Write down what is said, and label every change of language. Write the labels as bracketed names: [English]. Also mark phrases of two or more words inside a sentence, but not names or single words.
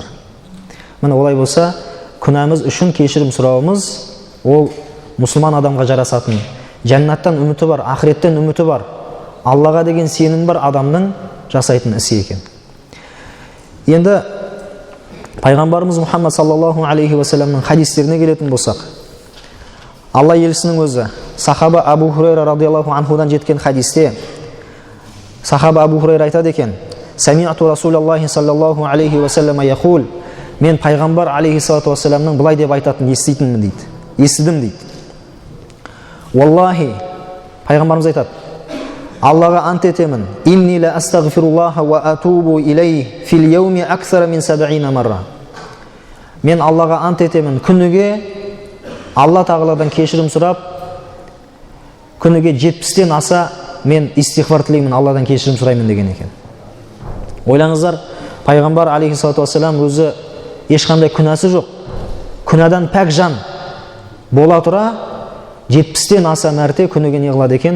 [Kazakh] Міне олай болса, күнәміз үшін кешірім сұрауымыз ол мұсылман адамға жарасатын. Жаннаттан үміті бар, ақыреттен үміті бар, Аллаға деген сенім бар адамның жасайтын ісі екен. Енді пайғамбарымыз Мұхаммад [Arabic] صلى الله عليه وسلم [Kazakh] хадистеріне келетін болсақ, Алла елшісінің өзі сахаба Абу Хурайра [Arabic] رضي الله عنه [Kazakh] жеткен хадисте сахаба Абу Хурайра айтады екен: [Arabic] "سمعت رسول الله صلى الله عليه وسلم يقول", [Kazakh] мен пайғамбар [Arabic] عليه الصلاة والسلام [Kazakh] былай деп айтатынын еститінмін дейді. Естідім дейді. Валлахи, пайғамбарымыз айтады: Аллаға ант етемін, [Arabic] إني لأستغفر الله وأتوب إليه في اليوم أكثر من 70 مرة. [Kazakh] Мен Аллаға ант етемін, күніге Алла тағаладан кешірім сұрап, күніге 70-тен аса мен истихфар тілеймін, Алладан кешірім сұраймын деген екен. Ойлаңыздар, пайғамбар [Arabic] عليه الصلاة والسلام [Kazakh] өзі ешқандай күнәсі жоқ, күнәдан пәк жан бола тұра 70-тен аса мәрте күніге не қылады екен?